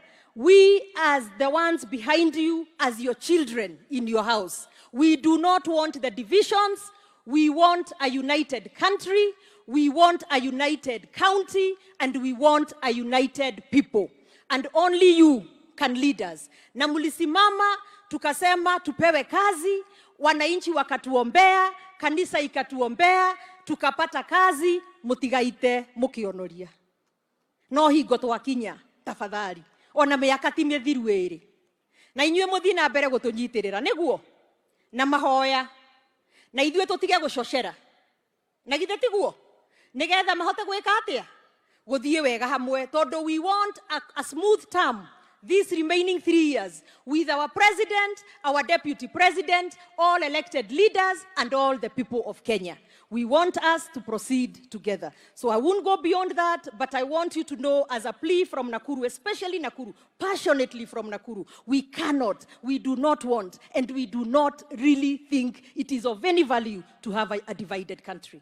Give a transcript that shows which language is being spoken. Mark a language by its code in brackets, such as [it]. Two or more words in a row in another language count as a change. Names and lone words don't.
[en] We as the ones behind you, as your children in your house, we do not want the divisions, we want a united country, we want a united county, and we want a united people. And only you can lead us. [sw] Na mulisimama, tukasema tupewe kazi, wananchi wakatuombea, kanisa ikatuombea, tukapata kazi, [ki] mutigaite mukionoria. No higo twakinya, tafadhali. Ona miaka ti mithiru iri. Na inyue muthii na mbere gutunyitirira, niguo? Na mahoya. Na ithue tutige gucoshera. Na githe tiguo? Nigetha mahote gwika atia guthie wega hamwe, tondu [en] we want a smooth term these remaining 3 years with our president, our deputy president, all elected leaders, and all the people of Kenya. We want us to proceed together. So I won't go beyond that, but I want you to know, as a plea from Nakuru, especially Nakuru, passionately from Nakuru, we cannot, we do not want, and we do not really think it is of any value to have a divided country.